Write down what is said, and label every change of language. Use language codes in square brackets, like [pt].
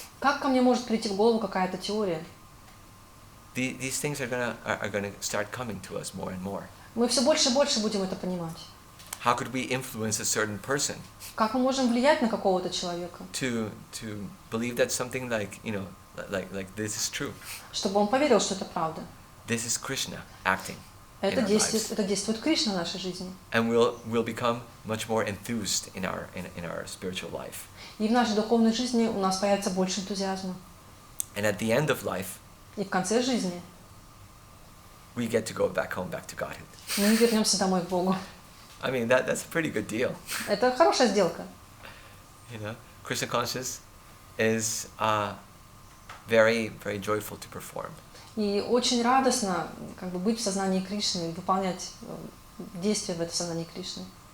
[ru] Как ко мне может прийти в голову какая-то теория? [en] These things are gonna start coming to us more and more. [ru] Мы все больше и больше будем это понимать. [en] How could we influence a certain person? [ru] Как мы можем влиять на какого-то человека? [en] To believe that something like, you know, like this is true. [ru] Чтобы он поверил, что это правда. [en] This is Krishna acting. [ru] Это действует Кришна в нашей жизни. [en] And we'll become much more enthused in our spiritual life. [ru] И в нашей духовной жизни у нас появится больше энтузиазма. [en] And at the end of life, [ru] и в конце жизни [en] we get to go back to Godhead. [ru] Мы вернемся домой к Богу. [en] I mean, that's a pretty good deal. [ru] Это хорошая сделка. [en] You know, Krishna conscious is very, very joyful to perform. [ru] И очень радостно как бы быть в сознании Кришны, выполнять действия в этом сознании Кришны.